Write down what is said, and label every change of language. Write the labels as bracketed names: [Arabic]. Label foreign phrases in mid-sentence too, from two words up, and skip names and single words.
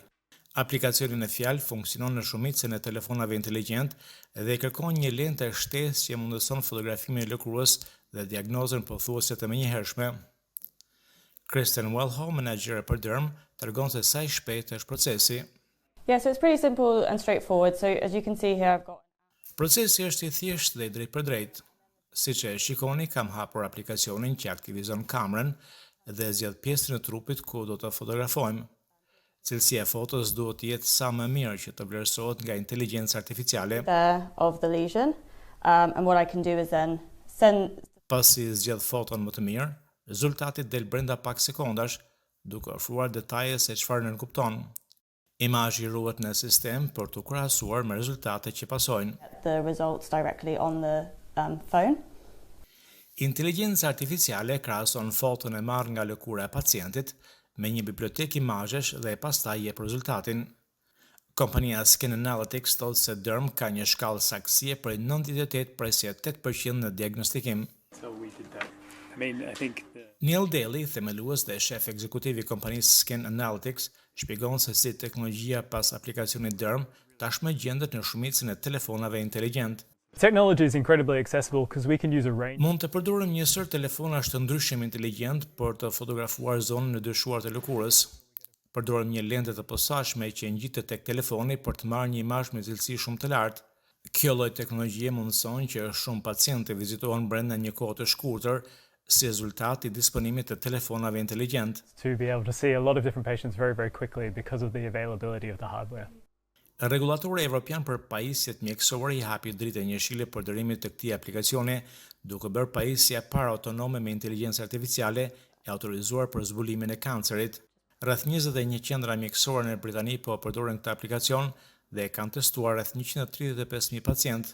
[Albanian] Aplikacioni në fjalë funksionon në shumicën e telefonave inteligjent dhe kërkon një lente shtesë që mundëson fotografimin e lëkurës dhe diagnozën pothuajse të menjëhershme. Kristen Wellhall, menaxhere për Derm, tregon se sa I shpejt është procesi. [English] Yeah, so it's pretty simple and straightforward. So as you can see here, I've got... [Albanian] Procesi është I thjeshtë dhe I drejt për drejt. Siç e shikoni, kam hapur aplikacionin që aktivizon kamerën dhe zgjedh pjesën e trupit ku do të fotografojmë. Cilësia e fotos duhet të jetë sa më mirë që të vlerësohet nga inteligjenca artificiale. [English] Of the lesion, and what I can do is then send... [Albanian] Pasi zgjedh foton më të mirë, rezultati del brenda pak sekondash, duke ofruar detaje se çfarë nënkupton. Imazhi ruhet në sistem për të krahasuar me rezultatet që pasojnë. [English] The results directly on the phone. [Albanian] Inteligjenca artificiale krahason foton e marrë nga lëkura e pacientit me një bibliotekë imazhesh dhe pastaj jep rezultatin. Kompania Skin Analytics thotë se Derm ka një shkallë saktësie prej 98% në diagnostikim. Neil Daly, themelues dhe shef ekzekutiv I kompanisë Skin Analytics, shpjegon se si teknologjia pas aplikacionit Derm tashmë gjendet në shumicën e telefonave inteligjent. [English] Technology is incredibly accessible because we can use a range. [Albanian] Mund të përdorim një sër telefonash të ndryshëm inteligjent për të fotografuar zonën e dyshuar të lëkurës. Përdorim një lente të posaçme që ngjitet tek telefoni për të marrë një imazh me cilësi shumë të lartë. Kjo lloj teknologjie mundson që shumë pacientë të vizitohen brenda një kohe të shkurtër, si rezultat I disponimit të telefonave inteligjent. [English] To be able to see a lot of different patients very, very quickly because of the availability of the hardware. [Albanian] Regulatori evropian për pajisjet mjekësore I hapi dritë e njëshile për dërimit të këtij aplikacioni, duke bërë pajisja para autonome me inteligjencë artificiale e autorizuar për zbulimin e kancerit. Rreth 21 qendra mjekësore në Britani po përdoren këtë aplikacion dhe kanë testuar rreth 135.000 pacientë.